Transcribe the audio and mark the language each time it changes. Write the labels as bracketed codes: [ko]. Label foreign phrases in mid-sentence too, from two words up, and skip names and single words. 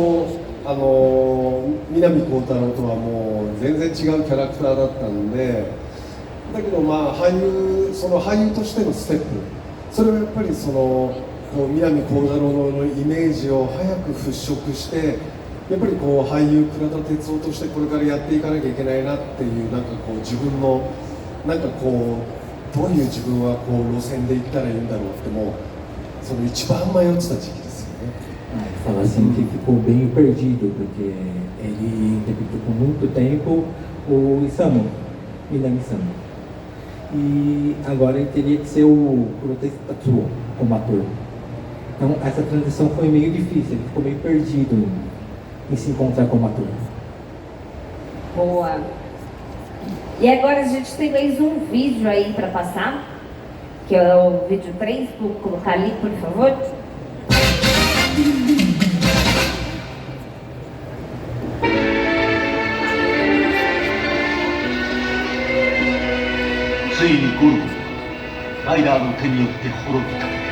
[ja] 南光太郎とはもう全然違うキャラクターだったんで、だけど俳優としてのステップ、それはやっぱり南光太郎のイメージを早く払拭して、やっぱり俳優倉田哲夫としてこれからやっていかなきゃいけないなっていう、自分のどういう自分は路線で行ったらいいんだろうって、もう一番迷ってた時期ですよね。 [pt] Fala assim que ficou bem perdido, porque ele repetiu por muito tempo o Isamu, Minami Isamu. E agora ele teria que ser o Kuroda Tetsuo como ator. Então essa transição foi meio difícil, ele ficou meio perdido em se encontrar como ator. Boa. E agora a gente tem mais um vídeo aí para passar, que é o vídeo 3, vou colocar ali, por favor. [ja] ついにゴルゴはライダーの手によって滅びた。